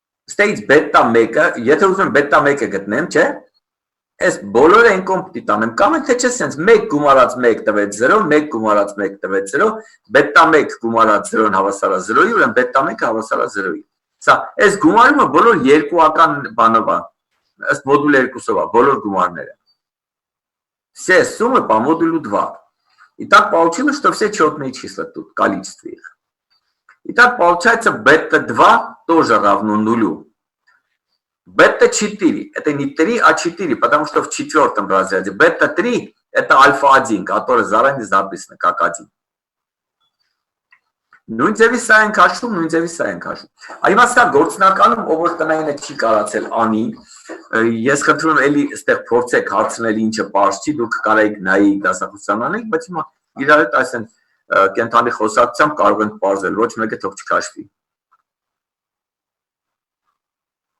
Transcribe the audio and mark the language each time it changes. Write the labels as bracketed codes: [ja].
[hy] ստեղից բետա 1-ը, եթե ուզում եմ բետա 1-ը գտնեմ, չէ, այս բոլորը այն կողմ պիտի տանեմ, կամ թե չէ սենց 1 գումարած 1 տվեց 0, 1 գումարած 1 տվեց 0, բետա 1 գումարած 0-ն հավասար է 0-ի, ուրեմն բետա 1-ը հավասար է 0-ի։ Սա, այս գումարումը բոլոր երկուական բանով է, ըստ մոդուլ 2-ով է, բոլոր գումարները։ [ru] Все суммы по модулю 2. И так получилось, что все четные числа тут, количество их. И так получается бета-2 тоже равно нулю. Бета-4, это не 3, а 4, потому что в четвертом разряде. Бета-3 это альфа-1, который заранее записано как 1. [hy] Նույն ձևի սա ենք հաշվում, նույն ձևի սա ենք հաշվում։ Այո, սա գործնականում ով որ տնայինը չի կարացել անի, ես խնդրում եմ էլի այստեղ փորձեք հարցնել ինչը պարզ չի, դուք կարայիք նայի դասախոսության անեք, բայց հիմա իրար հետ այսեն կենթանի խոսակցությամբ կարող ենք պարզել, ոչ մեկը թող չքաշվի։